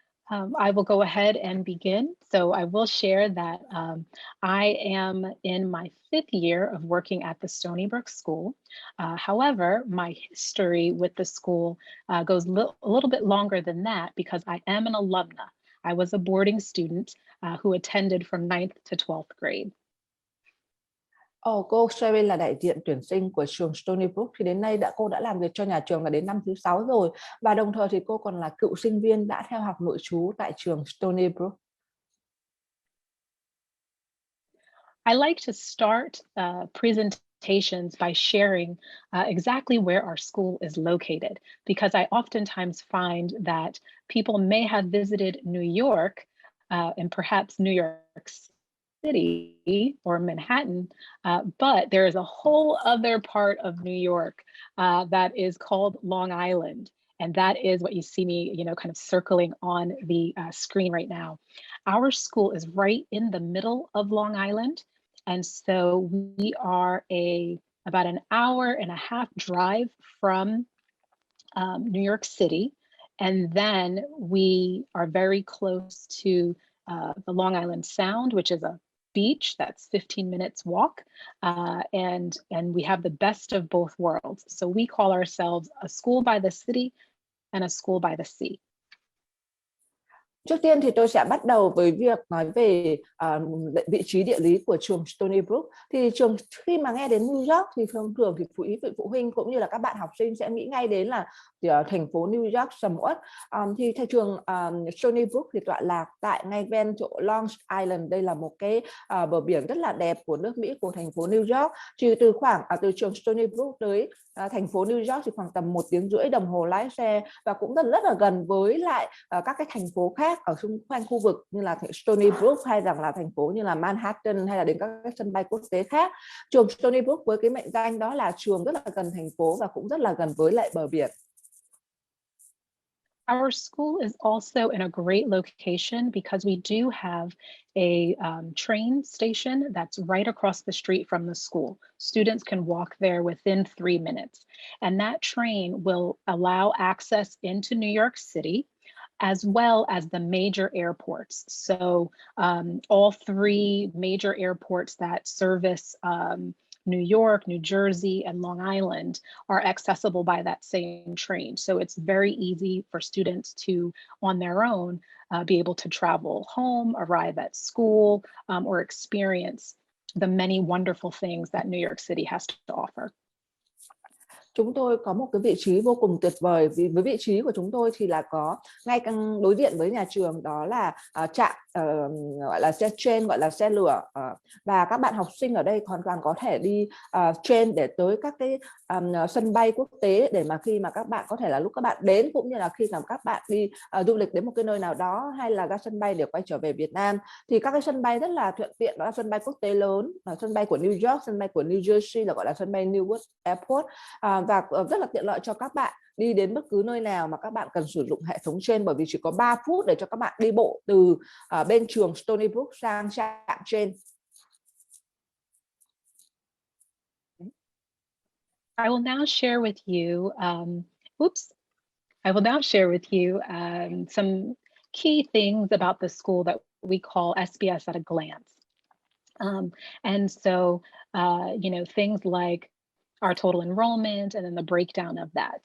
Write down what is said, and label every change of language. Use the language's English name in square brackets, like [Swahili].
[English] I will go ahead and begin. So I will share that I am in my 5th year of working at the Stony Brook School. However, my history with the school goes a little bit longer than that because I am an alumna. I was a boarding student who attended from 9th to 12th grade. [Vietnamese] Cô Sherry là đại diện tuyển sinh của trường Stony Brook, thì đến nay cô đã làm việc cho nhà trường là đến năm thứ 6 rồi, và đồng thời thì cô còn là cựu sinh viên đã theo học nội trú tại trường Stony Brook. [English] I like to start presentations by sharing exactly where our school is located, because I oftentimes find that people may have visited New York and perhaps New York City or Manhattan, but there is a whole other part of New York that is called Long Island. And that is what you see me, kind of circling on the screen right now. Our school is right in the middle of Long Island. And so we are about an hour and a half drive from New York City. And then we are very close to the Long Island Sound, which is a beach that's 15 minutes walk. And we have the best of both worlds. So we call ourselves a school by the city and a school by the sea. [Vietnamese] Trước tiên thì tôi sẽ bắt đầu với việc nói về vị trí địa lý của trường Stony Brook. Thì trường, khi mà nghe đến New York thì thường thì quý vị phụ huynh cũng như là các bạn học sinh sẽ nghĩ ngay đến là thành phố New York sầm uất. Thì theo trường Stony Brook thì tọa lạc tại ngay ven chỗ Long Island. Đây là một cái bờ biển rất là đẹp của nước Mỹ, của thành phố New York. Chỉ từ trường Stony Brook tới thành phố New York thì khoảng tầm 1 tiếng rưỡi đồng hồ lái xe, và cũng rất là gần với lại các cái thành phố khác ở xung quanh khu vực như là Stony Brook, hay rằng là thành phố như là Manhattan, hay là đến các cái sân bay quốc tế khác. Trường Stony Brook với cái mệnh danh đó là trường rất là gần thành phố và cũng rất là gần với lại bờ biển. [English] Our school is also in a great location because we do have a train station that's right across the street from the school. Students can walk there within 3 minutes. And that train will allow access into New York City, as well as the major airports. So all 3 major airports that service New York, New Jersey, and Long Island are accessible by that same train. So it's very easy for students to, on their own, be able to travel home, arrive at school, or experience the many wonderful things that New York City has to offer. [Vietnamese] Chúng tôi có một cái vị trí vô cùng tuyệt vời, vì với vị trí của chúng tôi thì là có ngay đối diện với nhà trường, đó là trạm gọi là xe train, gọi là xe lửa, và các bạn học sinh ở đây hoàn toàn có thể đi train để tới các cái sân bay quốc tế, để mà khi mà các bạn có thể là lúc các bạn đến, cũng như là khi mà các bạn đi du lịch đến một cái nơi nào đó, hay là ra sân bay để quay trở về Việt Nam, thì các cái sân bay rất là thuận tiện. Đó là sân bay quốc tế lớn, sân bay của New York, sân bay của New Jersey là gọi là sân bay Newark Airport, và rất là tiện lợi cho các bạn đi đến bất cứ nơi nào mà các bạn cần sử dụng hệ thống trên, bởi vì chỉ có 3 phút để cho các bạn đi bộ từ bên trường Stony Brook sang trạm trên. [English] I will now share with you, some key things about the school that we call SBS at a glance. And so, things like our total enrollment and then the breakdown of that.